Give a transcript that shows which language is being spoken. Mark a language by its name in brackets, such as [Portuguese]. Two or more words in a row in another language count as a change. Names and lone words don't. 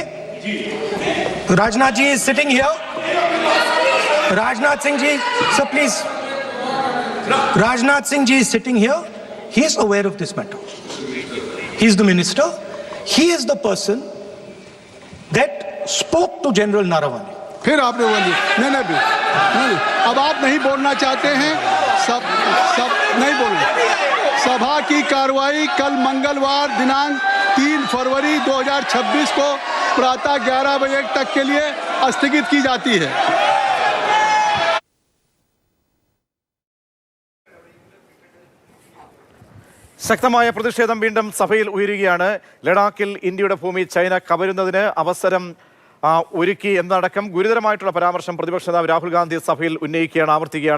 [English] Rajnath ji is sitting here. Rajnath Singh ji, sir, please. Rajnath Singh ji is sitting here. He is aware of this matter. He is the minister. He is the person that spoke to General Naravane. [Hindi] फिर आपने बोली नहीं, अब आप नहीं बोलना चाहते हैं, सब नहीं बोलना। सभा की कार्रवाई कल मंगलवार दिनांक 3 फरवरी 2026 को प्रातः 11 बजे तक के लिए स्थगित की जाती है। [Malayalam] ശക്തമായ പ്രതിഷേധം വീണ്ടും സഭയിൽ ഉയരുകയാണ്. ലഡാക്കിൽ ഇന്ത്യയുടെ ഭൂമി ചൈന കവരുന്നതിന് അവസരം ഒരുക്കി എന്നടക്കം ഗുരുതരമായിട്ടുള്ള പരാമർശം പ്രതിപക്ഷ നേതാവ് രാഹുൽ ഗാന്ധി സഭയിൽ ഉന്നയിക്കുകയാണ്, ആവർത്തിക്കുകയാണ്.